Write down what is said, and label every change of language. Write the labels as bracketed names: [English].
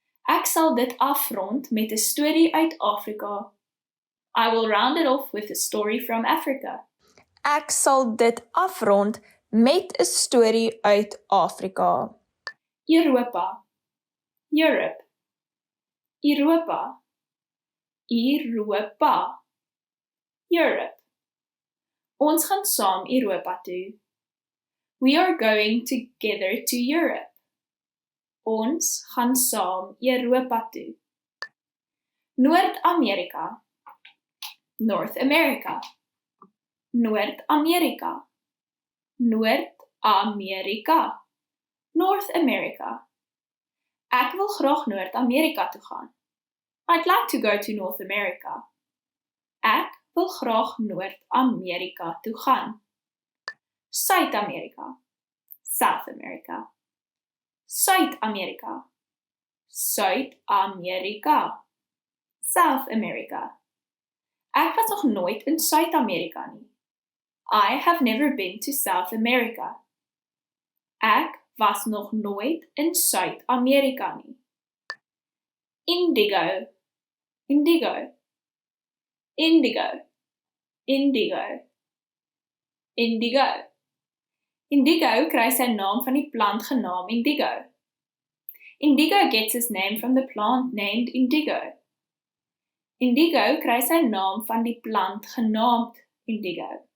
[Afrikaans] Ek sal dit afrond met 'n storie uit Afrika. [English] I will round it off with a story from Africa. [Afrikaans] Ek sal dit afrond met 'n storie uit Afrika. Europa, Europe, Europa, Europa, Europe. Ons gaan saam Europa toe. [English] We are going together to Europe. [Afrikaans] Ons gaan saam Europa toe. Noord-Amerika, North America, Noord-Amerika, Noord-Amerika, North America. Ek wil graag Noord-Amerika toe gaan. [English] I'd like to go to North America. [Afrikaans] Ek wil graag Noord-Amerika toe gaan. Suid-Amerika, South America, Suid-Amerika, Suid-Amerika, South America. Ek was nog nooit in Suid-Amerika nie. [English] I have never been to South America. [Afrikaans] Ek was nog nooit in Suid-Amerika nie. Indigo, indigo, indigo, indigo, indigo. Indigo kry sy naam van die plant genaamd indigo. [English] Indigo gets its name from the plant named indigo. [Afrikaans] Indigo kry sy naam van die plant genaamd indigo.